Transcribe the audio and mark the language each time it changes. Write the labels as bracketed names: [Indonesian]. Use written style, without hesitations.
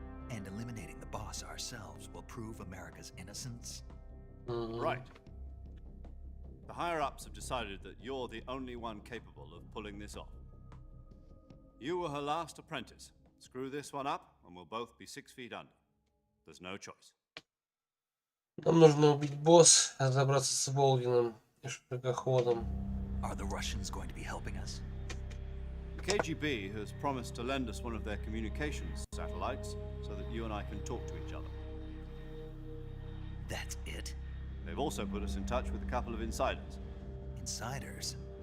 [English] And eliminating the Boss ourselves will prove America's innocence? Right. The higher-ups have decided that you're the only one capable of pulling this off. You were her last apprentice. Screw this one up, and we'll both be 6 feet under. There's no choice. [Russian] Нам нужно убить босс, разобраться с Волгиным и шпигоходом. [English] Are the Russians going to be helping us? The KGB has promised to lend us one of their communications satellites so that you and I can talk to each other. That's it? They've also put us in touch with a couple of insiders. Insiders?